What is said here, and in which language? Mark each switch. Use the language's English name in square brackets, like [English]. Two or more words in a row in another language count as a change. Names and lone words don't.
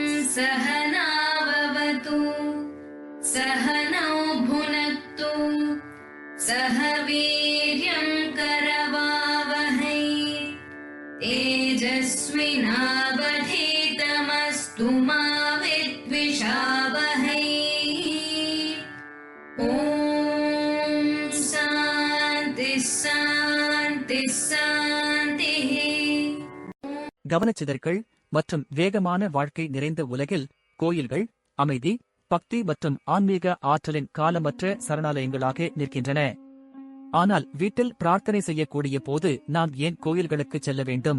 [Sanskrit] सहनाववतु सहनौ भुनक्तु सह वीर्यं करवावहै तेजस्विनावधीतमस्तु मा विद्विषावहै। ॐ शान्ति शान्ति शान्तिः। [Tamil] கவனச்சிதறல் மற்றும் வேகமான வாழ்க்கை நிறைந்த உலகில் கோயில்கள் அமைதி, பக்தி மற்றும் ஆன்மீக ஆற்றலின் காலமற்ற சரணாலயங்களாக நிற்கின்றன. ஆனால் வீட்டில் பிரார்த்தனை செய்யக்கூடிய போது நாம் ஏன் கோயில்களுக்கு செல்ல வேண்டும்?